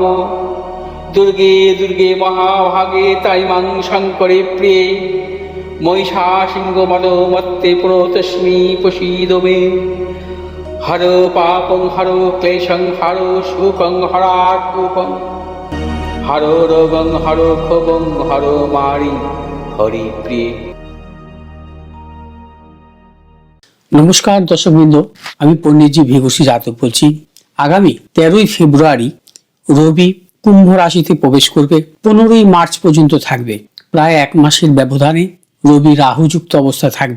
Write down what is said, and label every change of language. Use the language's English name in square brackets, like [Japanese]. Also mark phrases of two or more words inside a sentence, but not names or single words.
[Sanskrit] दुर्गे दुर्गे महाभागे ताइमां शङ्करे प्रिये महिषासिंहमदोमत्ते प्रणतोऽस्मि प्रसीद मे। हरो पापं हरो क्लेशं हरो सुखं हरात्मकं हरो रोगं हरो क्षोभं हरो मारि हरिप्रिये। [Bangla] নমস্কার দর্শকবৃন্দ, আমি পণ্ডিতজি ভিঘোষী জাতক বলছি। আগামী 13ই ফেব্রুয়ারি রবি কুম্ভ রাশিতে প্রবেশ করবে, 15ই মার্চ পর্যন্ত থাকবে। প্রায় এক মাসের ব্যবধানে রবি রাহুযুক্ত অবস্থা থাকবে।